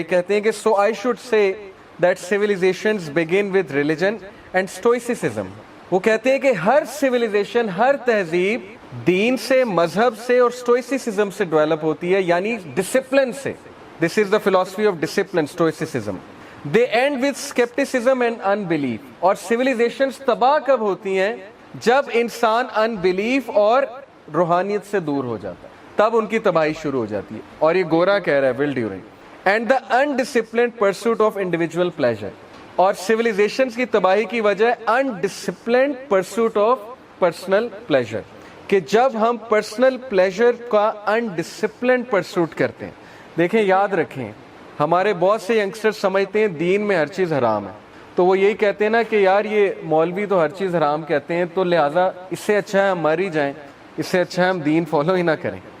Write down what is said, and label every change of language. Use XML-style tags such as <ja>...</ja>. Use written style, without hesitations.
<ur>یہ کہتے ہیں کہ</ur> <en>So I should say that civilizations began with religion and stoicism.</en> <ur>وہ کہتے ہیں کہ ہر سیویلائزیشن, ہر تہذیب دین سے, مذہب سے اور اسٹوئسزم سے ڈیولپ ہوتی ہے, یعنی ڈسپلن سے.</ur> <en>This is the philosophy of discipline, stoicism. They end with scepticism and unbelief.</en> <ur>اور سیویلائزیشنز تباہ کب ہوتی ہیں؟ جب انسان ان بلیف اور روحانیت سے دور ہو جاتا ہے, تب ان کی تباہی شروع ہو جاتی ہے. اور یہ گورا کہہ رہا ہے, ول during.</ur> <en>And the undisciplined pursuit of individual pleasure.</en> <ur>اور سیویلائزیشنز کی تباہی کی وجہ</ur> <en>undisciplined pursuit of personal pleasure,</en> <ur>کہ جب ہم پرسنل پلیزر کا انڈسپلنڈ پرسوٹ کرتے ہیں. دیکھیں, یاد رکھیں, ہمارے بہت سے ینگسٹر سمجھتے ہیں دین میں ہر چیز حرام ہے, تو وہ یہی کہتے ہیں نا کہ یار یہ مولوی تو ہر چیز حرام کہتے ہیں, تو لہٰذا اس سے اچھا ہے ہم مر ہی جائیں, اس سے اچھا ہے ہم دین فالو ہی نہ کریں.</ur>